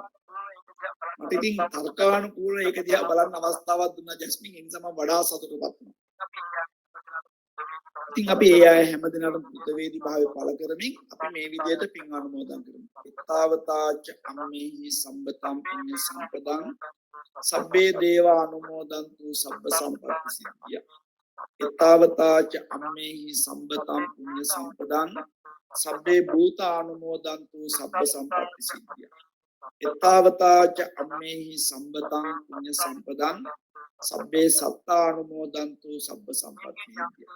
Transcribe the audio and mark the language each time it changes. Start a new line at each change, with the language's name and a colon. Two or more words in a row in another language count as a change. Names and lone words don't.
Sinhala: මට ඉතින් තර්කානුකූල ඒක දිහා බලන්න අවස්ථාවක් දුන්නා ජැස්මින්. ඒ නිසා මම වඩා සතුටුපත් වුණා. ඉතින් අපි ඒ අය හැමදෙනාටම බුද්ධවේදී භාවය පළ කරමින් අපි මේ විදිහට පින් අනුමෝදන් කරමු.
Pali: ඊතාවතාච අම්මේහි සම්බතම් පුඤ්ඤ සම්පදං සබ්බේ දේවා අනුමෝදන්තු සබ්බ සම්පත්ති සිද්ධිය. ඊතාවතාච අම්මේහි සම්බතම් පුඤ්ඤ සම්පදං සබ්බේ භූතානුමෝදන්තු සබ්බ සම්පත්ති සිද්ධිය. ඊතාවතාච අම්මේහි සම්බතං පුඤ්ඤ සම්පදං සබ්බේ සත්තානුමෝදන්තු සබ්බ සම්පත්ති සිද්ධිය.